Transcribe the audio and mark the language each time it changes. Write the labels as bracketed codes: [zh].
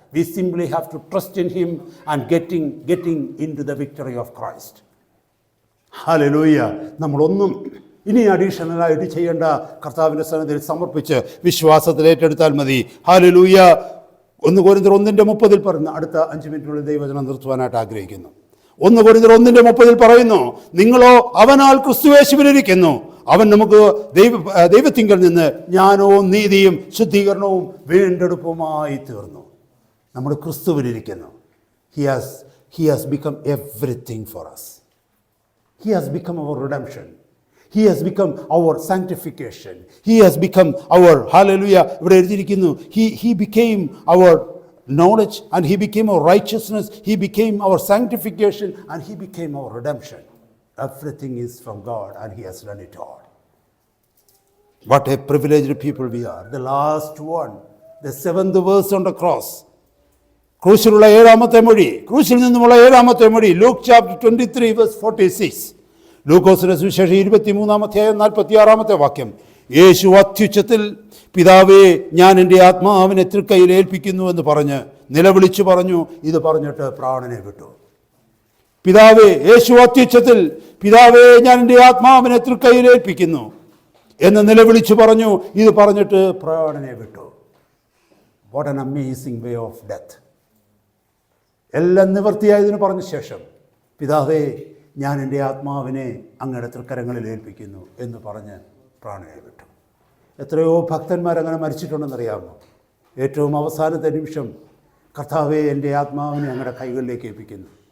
[en] We simply have to trust in him and getting into the victory of Christ. Hallelujah. [ml] നമ്മളൊന്നും ഇനി അഡീഷണലായിട്ട് ചെയ്യേണ്ട. കർത്താവിൻ്റെ സന്നിധിയിൽ സമർപ്പിച്ച് വിശ്വാസത്തിൽ ഏറ്റെടുത്താൽ മതി. ഹല്ലേലൂയ. 1 കൊരിന്ത്യർ 1:30 പറയുന്നു. അടുത്ത 5 മിനിറ്റിനുള്ളിൽ ദൈവവചനം നിർത്തുവാനായിട്ട് ആഗ്രഹിക്കുന്നു. 1 കൊരിന്ത്യർ 1:30 പറയുന്നു, നിങ്ങളോ അവനാൽ ക്രിസ്തുയേശുവിലിരിക്കുന്നു, അവൻ നമുക്ക് ദൈവത്തിങ്കൽ നിന്ന് ജ്ഞാനവും നീതിയും ശുദ്ധീകരണവും വീണ്ടെടുപ്പുമായി തീർന്നു. നമ്മൾ ക്രിസ്തുവിലിരിക്കുന്നു. [en] He has become everything for us. He has become our redemption. He has become our sanctification. He has become our, hallelujah, [ml] ഇവിടെ എഴുതിയിരിക്കുന്നു, [en] he became our knowledge and he became our righteousness. He became our sanctification and he became our redemption. Everything is from God and he has done it all. What a privileged people we are. The last one, the 7th verse on the cross. [ml] ക്രൂശിലുള്ള 7ാമത്തെ മൊഴി, ക്രൂശിൽ നിന്നുമുള്ള 7ാമത്തെ മൊഴി. Luke chapter 23:46. ലൂക്കോസിന്റെ സുവിശേഷം 23:46 വാക്യം. യേശു അത്യുച്ചത്തിൽ, പിതാവേ, ഞാൻ എൻ്റെ ആത്മാവിനെ തൃക്കൈയിൽ ഏൽപ്പിക്കുന്നു എന്ന് പറഞ്ഞ് നിലവിളിച്ചു പറഞ്ഞു. ഇത് പറഞ്ഞിട്ട് പ്രാണനെ വിട്ടു. പിതാവേ, യേശു അത്യുച്ചത്തിൽ, പിതാവേ, ഞാൻ എൻ്റെ ആത്മാവിനെ തൃക്കൈയിൽ ഏൽപ്പിക്കുന്നു എന്ന് നിലവിളിച്ചു പറഞ്ഞു. ഇത് പറഞ്ഞിട്ട് പ്രാണനെ വിട്ടു. [en] What an amazing way of death. [ml] എല്ലാം നിവൃത്തിയായതിന് പറഞ്ഞ ശേഷം, പിതാവേ, ഞാൻ എൻ്റെ ആത്മാവിനെ അങ്ങയുടെ തൃക്കരങ്ങളിൽ ഏൽപ്പിക്കുന്നു എന്ന് പറഞ്ഞ് പ്രാണനെ വിട്ടു. എത്രയോ ഭക്തന്മാരങ്ങനെ മരിച്ചിട്ടുണ്ടെന്നറിയാമോ? ഏറ്റവും അവസാനത്തെ നിമിഷം, കർത്താവേ, എൻ്റെ ആത്മാവിനെ അങ്ങയുടെ കൈകളിലേക്ക് ഏൽപ്പിക്കുന്നു.